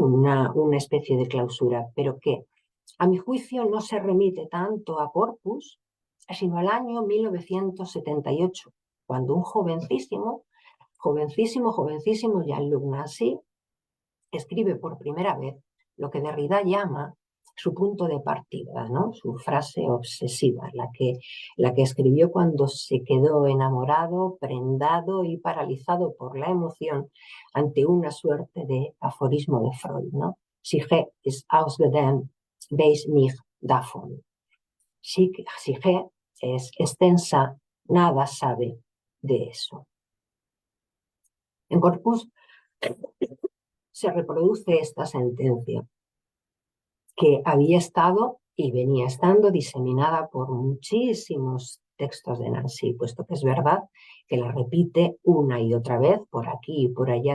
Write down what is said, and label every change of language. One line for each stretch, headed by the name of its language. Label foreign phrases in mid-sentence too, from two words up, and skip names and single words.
Spanish: Una especie de clausura, pero que a mi juicio no se remite tanto a Corpus, sino al año 1978, cuando un jovencísimo Jean-Luc Nancy escribe por primera vez lo que Derrida llama su punto de partida, ¿no? Su frase obsesiva, la que escribió cuando se quedó enamorado, prendado y paralizado por la emoción ante una suerte de aforismo de Freud, ¿no?
German: Psyche ist ausgedehnt, weiß nicht davon.
Spanish: Psyche es extensa, nada sabe de eso. En Corpus se reproduce esta sentencia, que había estado y venía estando diseminada por muchísimos textos de Nancy, puesto que es verdad que la repite una y otra vez, por aquí y por allá.